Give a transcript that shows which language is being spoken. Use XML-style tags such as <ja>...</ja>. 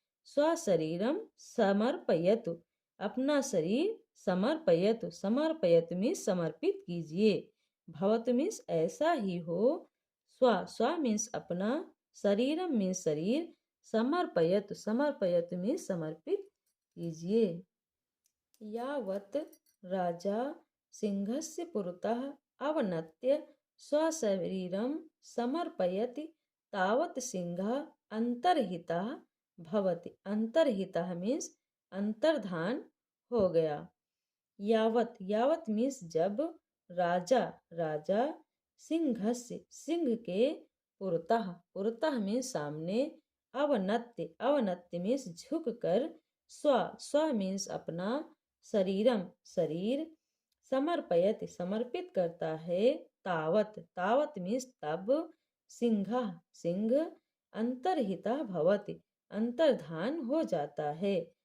<sa>स्वशरीरम समर्पयतु,</sa> <hi>अपना शरीर समर्पयतु, समर्पयत मीन्स समर्पित कीजिए। भवतु मीन्स ऐसा ही हो। स्व, स्व मीन्स अपना, शरीरम मीन्स शरीर, समर्पयतु, समर्पयत मीन्स समर्पित कीजिए। यावत</hi> <sa>राजा सिंहस्य पुरतः अवनत्य स्वशरीरं समर्पयति तावत् सिंहः अंतर्हितः भवति।</sa> <hi>अंतर्हितः मीन्स अंतर्धान हो गया। यावत, यावत मीन्स जब, राजा, राजा सिंहस्य, सिंह के पुरतः, पुरतः मीन्स सामने, अवनत्य, अवनत्य मीन्स झुक कर, स्व, स्व मीन्स अपना, शरीरम, शरीर, समर्पयत, समर्पित करता है, तावत, तावत मीन्स तब, सिंह, सिंह,</hi> <sa>अंतर्हिता भवति,</sa> <hi>अंतर्धान हो जाता है।</hi>